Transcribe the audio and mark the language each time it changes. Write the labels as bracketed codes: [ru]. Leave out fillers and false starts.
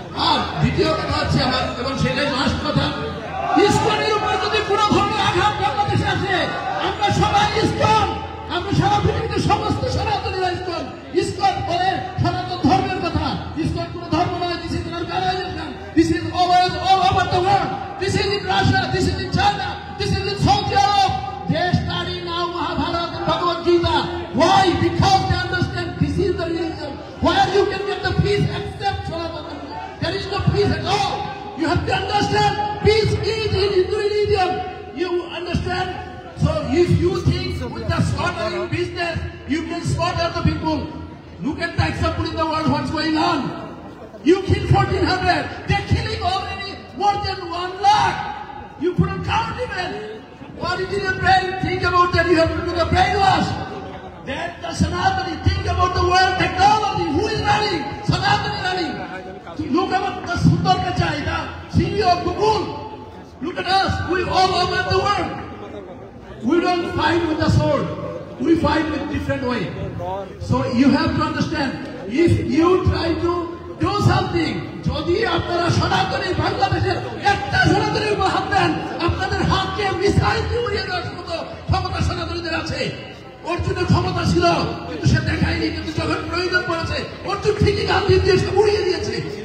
[bn] আর দ্বিতীয় কথা হচ্ছে আমার, এবং সেটাই লাস্ট কথা, ইসকনের উপরে যদি কোন ধরনের আঘাত বাংলাদেশে আসে, আমরা সবাই ইসকন, আমরা সারা পৃথিবীতে সমস্ত সনাতনীরা ইসকন। ইসকন বলে সনাতন ধর্মের কথা। ইসকন কোন ধর্ম নয়। [en] This is not organization, this is all over the world. This is in Russia, this is in China, this is in South Europe. They study now Mahabharata and Bhagavad Gita. Why? Because they understand this is the religion where you can get the peace except Sanatana. There is no peace at all. You have to understand peace is in Hindu religion. You understand? So if you think with the slaughtering business you can slaughter the people, look at the example in the world what's going on. You kill 1400, they're killing already more than 1 lakh. You couldn't count even. What is in your brain? Think about that. You have to do the brainwash. Then the Sanatani, think about the world technology. Who is running? Sanatani running. Look at the Sundar Kachai, the CEO of Google. Look at us. We all over the world. We don't fight with the sword. We fight with different way. So you have to understand. If you try to do something, [bn] যদি আপনারা সনাতনী বাংলাদেশের একটা সনাতনী হাত দেন, আপনাদের হাতকে missile দিয়ে উড়িয়ে দেওয়ার মতো ক্ষমতা সনাতনীদের আছে। অর্জুনের ক্ষমতা ছিল, কিন্তু সে দেখায়নি। কিন্তু যখন প্রয়োজন পড়েছে, অর্জুন ঠিকই গান্ধী দিয়ে সে উড়িয়ে দিয়েছে।